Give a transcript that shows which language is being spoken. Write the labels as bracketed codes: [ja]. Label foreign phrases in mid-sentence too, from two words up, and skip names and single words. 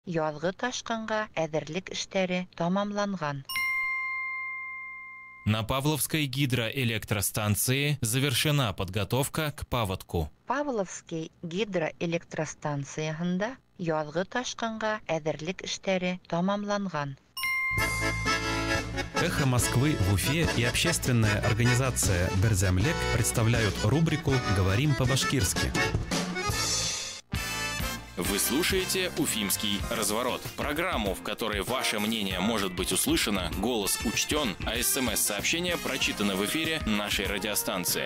[ba] Язгы ташкынга әзерлек эшләре тамамланган. [ru] На Павловской гидроэлектростанции завершена подготовка к паводку. [ba] Павловский гидроэлектростанциясында язгы ташкынга әзерлек эшләре тамамланган. [ru] «Эхо Москвы» в Уфе и общественная организация «Берзямлек» представляют рубрику «Говорим по-башкирски». Вы слушаете «Уфимский разворот». Программу, в которой ваше мнение может быть услышано, голос учтен, а СМС-сообщения прочитаны в эфире нашей радиостанции.